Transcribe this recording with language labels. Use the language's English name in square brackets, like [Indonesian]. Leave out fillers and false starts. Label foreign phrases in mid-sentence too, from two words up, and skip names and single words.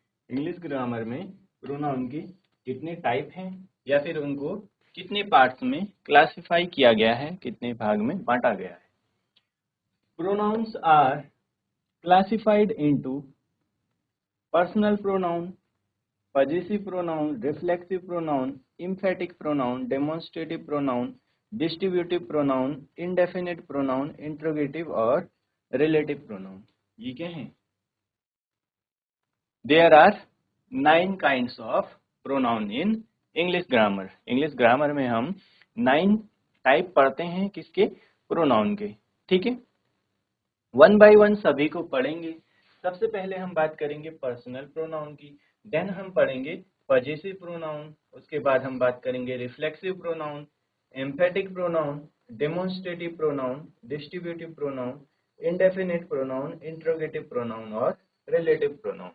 [English] English grammar [Hindi] में प्रोनाउन के कितने टाइप हैं या फिर उनको कितने पार्ट्स में क्लासिफाई किया गया है, कितने भाग में बांटा गया है। [English] pronouns are classified into personal pronoun, possessive pronoun, reflexive pronoun, emphatic pronoun, demonstrative pronoun, distributive pronoun, indefinite pronoun, interrogative और relative pronoun। [Hindi] ये क्या है? [English] There are 9 kinds of pronoun in English grammar। English grammar [Hindi] में हम 9 टाइप पढ़ते हैं किसके? प्रोनाउन के, ठीक है। [English] one by one [Hindi] सभी को पढ़ेंगे। सबसे पहले हम बात करेंगे [English] personal pronoun [Hindi] की, देन हम पढ़ेंगे [English] possessive pronoun, [Hindi] उसके बाद हम बात करेंगे [English] reflexive pronoun, emphatic pronoun, demonstrative pronoun, distributive pronoun, indefinite pronoun, interrogative pronoun [Hindi] और [English] relative pronoun.